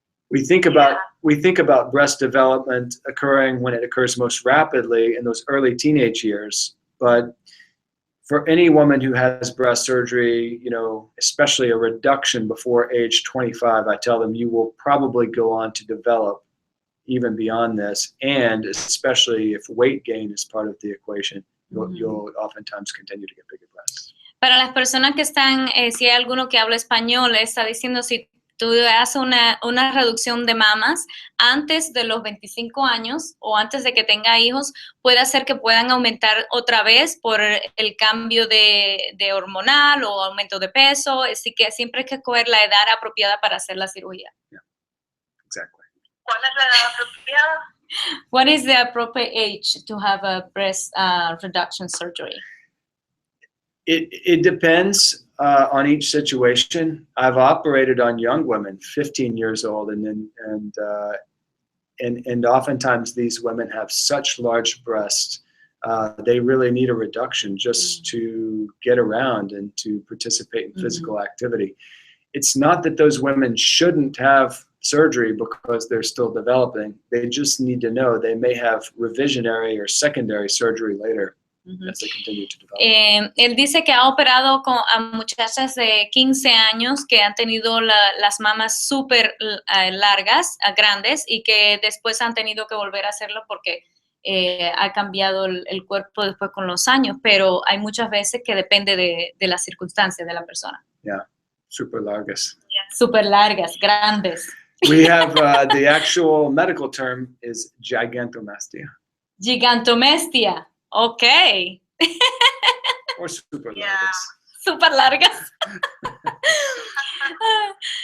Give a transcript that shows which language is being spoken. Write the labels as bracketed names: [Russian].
[English] We think about breast development occurring when it occurs most rapidly in those early teenage years, but for any woman who has breast surgery, especially a reduction before age 25, I tell them you will probably go on to develop even beyond this, and especially if weight gain is part of the equation, you'll oftentimes continue to get bigger breasts. [Spanish] Para las personas que están, si hay alguno que habla español, está diciendo si tú haces una reducción de mamas antes de los 25 años o antes de que tenga hijos, puede hacer que puedan aumentar otra vez por el cambio de hormonal o aumento de peso, así que siempre hay que escoger la edad apropiada para hacer la cirugía. [English] Yeah, exactly. [Spanish] ¿Cuál es la edad apropiada? [English] What is the appropriate age to have a breast reduction surgery? It depends on each situation. I've operated on young women, 15 years old, and oftentimes these women have such large breasts, they really need a reduction just to get around and to participate in physical activity. It's not that those women shouldn't have surgery because they're still developing. They just need to know they may have revisionary or secondary surgery later as they continue to develop. [Spanish] Él dice que ha operado a muchachas de 15 años que han tenido las mamas súper largas, grandes, y que después han tenido que volver a hacerlo porque ha cambiado el cuerpo después con los años, pero hay muchas veces que depende de las circunstancias de la persona. Yeah, super largas. [English] Yeah. [Spanish] Super largas, grandes. [English] We have the actual medical term is gigantomastia. Gigantomestia. Okay. Or [Spanish] super largas. [English] Yeah. [Spanish] Super largas.